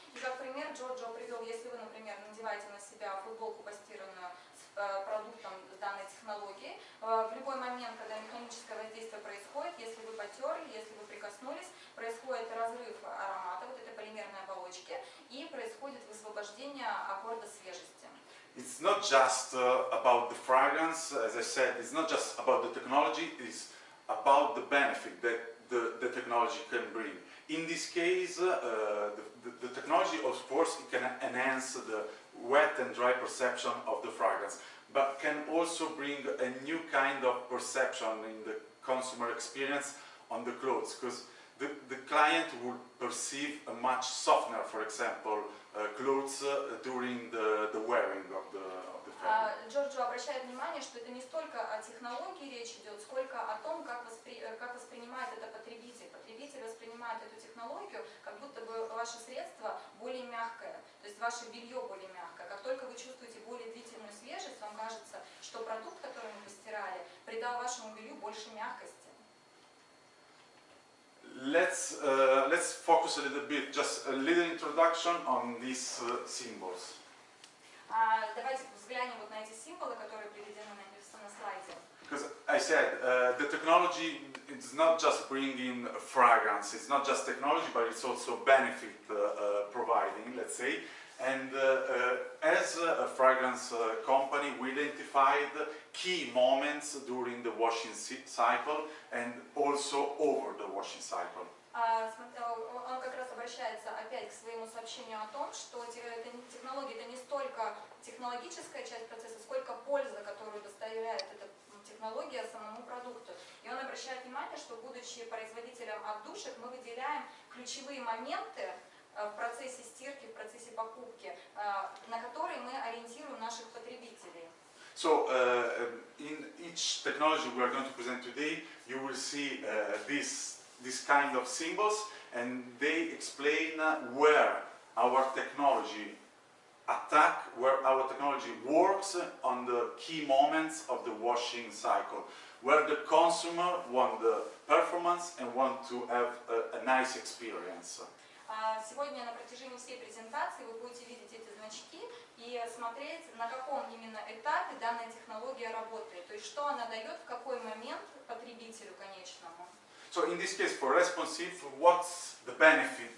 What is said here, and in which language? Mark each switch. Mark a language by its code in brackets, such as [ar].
[ru] И как пример Джорджо привел, если вы, например, надеваете на себя футболку постиранную с продуктом данной технологии, в любой момент, когда механическое воздействие происходит, если вы потерли, если вы прикоснулись, происходит разрыв аромата, вот этой полимерной оболочки, и происходит высвобождение аккорда свежести. [en] It's not just about the fragrance, as I said, it's not just about the technology, it's about the benefit that the technology can bring. In this case, the technology, of course, it can enhance the wet and dry perception of the fragrance, but can also bring a new kind of perception in the consumer experience on the clothes, because the client will perceive a much softer, for example, clothes during the wearing of the fabric. [ru] Джорджо обращает внимание, что это не столько о технологии речь идет, сколько о том, как воспринимает это потребитель. Потребитель воспринимает эту технологию, как будто бы ваше средство более мягкое, то есть ваше белье более мягкое. Как только вы чувствуете более длительную свежесть, вам кажется, что продукт, который мы постирали, придал вашему белью больше мягкости. [en] Let's focus a little bit, just a little introduction on these symbols. [ru] Давайте взглянем вот на эти символы, которые приведены на слайде. [en] Because I said, the technology is not just bringing fragrance, it's not just technology, but it's also benefit providing, let's say. And as a fragrance company, we identified key moments during the washing cycle and also over the washing cycle. [ru] Он как раз обращается опять к своему сообщению о том, что технология это не столько технологическая часть процесса, сколько польза, которую доставляет эта технология самому продукту. И он обращает внимание, что будучи производителем отдушек, мы выделяем ключевые моменты в процессе стирки, в процессе покупки, на которые мы ориентируем наших потребителей. [en] So, in each technology we are going to present today, you will see this kind of symbols, and they explain where our technology where our technology works on the key moments of the washing cycle, where the consumer wants the performance and want to have a nice experience. [ru] Сегодня на протяжении всей презентации вы будете видеть эти значки и смотреть, на каком именно этапе данная технология работает, то есть что она дает в какой момент потребителю конечному. [en] So in this case, for responsive, what's the benefit?